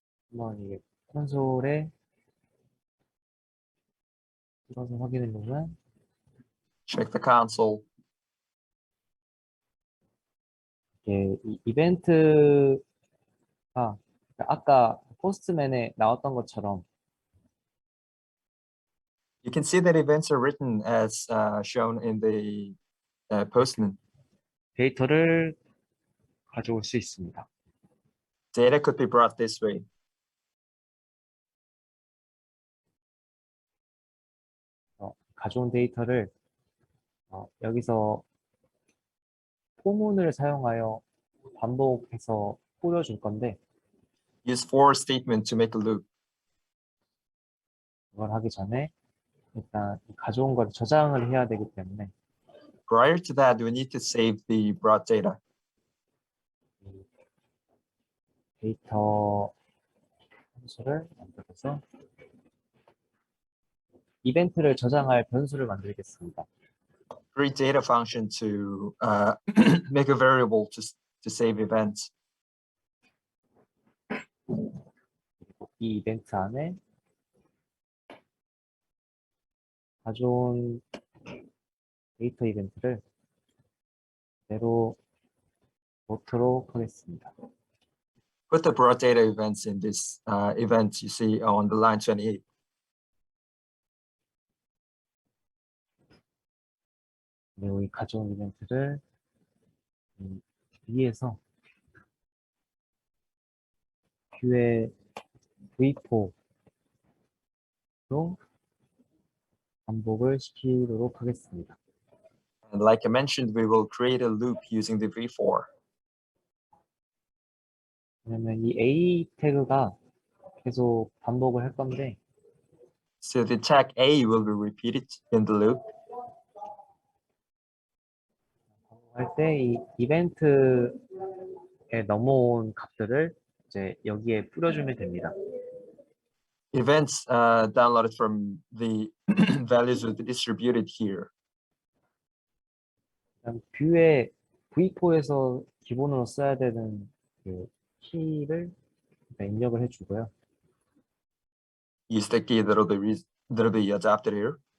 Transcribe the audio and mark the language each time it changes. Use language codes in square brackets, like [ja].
[ko] 한번 이게 콘솔에 들어서 확인해 보면 [en] Check the console. [ko] 이게 이 이벤트가 아까 포스트맨에 나왔던 것처럼 [en] You can see that events are written as shown in the Postman. [ko] 데이터를 가져올 수 있습니다. [en] Data could be brought this way. [ko] 가져온 데이터를 여기서 포문을 사용하여 반복해서 뿌려줄 건데 [en] Use for statement to make a loop. [ko] 그걸 하기 전에 일단 가져온 걸 저장을 해야 되기 때문에 [en] Prior to that, we need to save the brought data. [ko] 이 데이터 함수를 만들어서 이벤트를 저장할 변수를 만들겠습니다. [en] Create data function to make a variable to save events. [ko] 이 이벤트 안에 가져온 데이터 이벤트를 그대로 넣도록 하겠습니다. [en] Put the brought data events in this event you see on the line 28. [ko] 그리고 이 가져온 이벤트를 위에서 뷰의 V4로 반복을 시키도록 하겠습니다. [en] And like I mentioned, we will create a loop using the v4. [ko] 왜냐면 이 A 태그가 계속 반복을 할 건데 [en] So the tag A will be repeated in the loop. [ko] 할 때 이 이벤트에 넘어온 값들을 이제 여기에 뿌려주면 됩니다. [en] Events downloaded from the values will be distributed here. [ko] 그다음 뷰의 V4에서 기본으로 써야 되는 그 키를 입력을 해주고요. [en] Use the key that'll be adapted here.